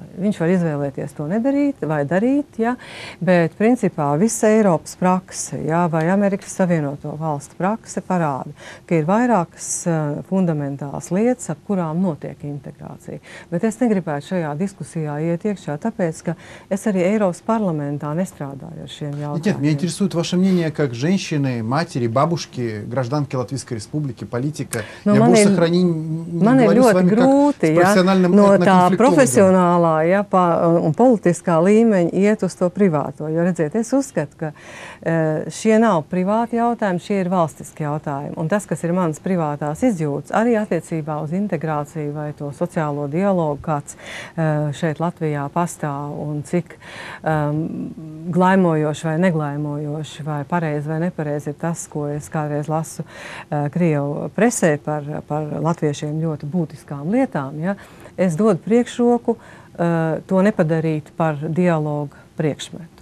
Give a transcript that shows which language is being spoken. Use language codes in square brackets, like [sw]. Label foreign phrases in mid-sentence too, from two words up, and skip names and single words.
[lv] Viņš var izvēlēties to nedarīt vai darīt, ja, bet principā visa Eiropas prakse, ja, vai Amerikas Savienoto Valstu prakse parāda, ka ir vairākas fundamentālas lietas, ap kurām notiek integrācija. Bet es negribētu šajā diskusijā iet iekšā, tāpēc, ka es arī Eiropas parlamentā неstrādāju ar šiem jautājumiem. [ru] Нет, меня интересует ваше мнение как женщины, матери, бабушки, гражданки Латвийской Республики, политика. Я больше не говорю с [lv] grūti, ja, no tā profesionālā, ja, un politiskā līmeņa iet uz to privāto. Jo, redziet, es uzskatu, ka šie nav privāti jautājumi, šie ir valstiski jautājumi. Un tas, kas ir manas privātās izjūtas, arī attiecībā uz integrāciju vai to sociālo dialogu, kāds šeit Latvijā pastāv, un cik glaimojoši vai neglaimojoši, vai pareizi vai nepareizi ir tas, ko es kādreiz lasu Krievu presē par latviešiem ļoti būtiskām lietām, ja, es dodu priekšroku to nepadarīt par dialogu priekšmetu.